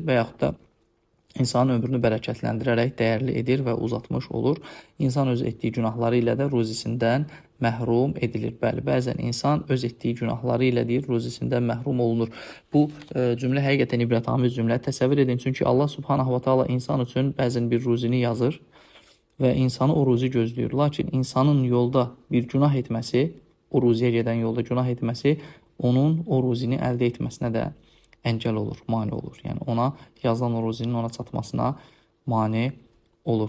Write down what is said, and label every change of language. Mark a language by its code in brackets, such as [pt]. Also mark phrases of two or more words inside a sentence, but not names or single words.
[az] Və yaxud da insanın ömrünü bərəkətləndirərək dəyərli edir və uzatmış olur. İnsan öz etdiyi günahları ilə də ruzisindən məhrum edilir. Bəli, bəzən insan öz etdiyi günahları ilə deyir, ruzisindən məhrum olunur. Bu cümlə həqiqətən ibrətamiz cümlə. Təsəvvür edin, çünki Allah [ar] سبحانه وتعالى [az] insan üçün bəzən bir ruzini yazır və insanı o ruzi gözləyir. Lakin insanın yolda bir günah etməsi, o ruziyə gedən yolda günah etməsi onun o ruzini əldə etməsinə də əngəl olur, mane olur. Yəni ona yazılan o ruzinin ona çatmasına mane olur.